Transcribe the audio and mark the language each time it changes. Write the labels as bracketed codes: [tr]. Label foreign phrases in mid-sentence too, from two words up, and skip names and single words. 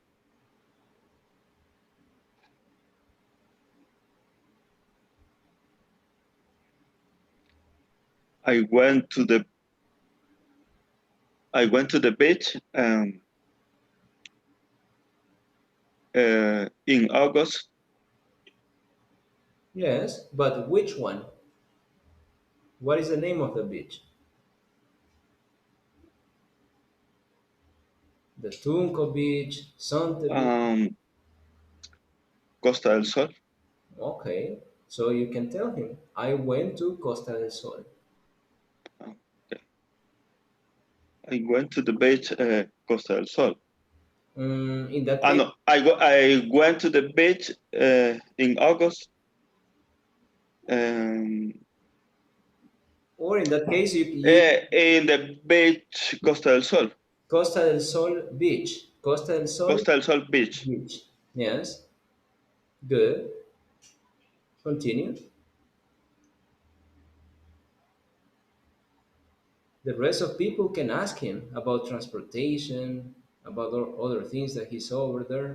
[en] I went to the beach in August. Yes, but which one? What is the name of the beach? The Tunco Beach, Sante Beach. Costa del Sol. Okay, so you can tell him, I went to Costa del Sol. I went to the beach Costa del Sol. In that case, No, I went to the beach in August. Or in that case, you in the beach Costa del Sol. Costa del Sol Beach. Costa del Sol. Costa del Sol Beach. Yes. Good. Continue. The rest of people can ask him about transportation, about other things that he saw over there.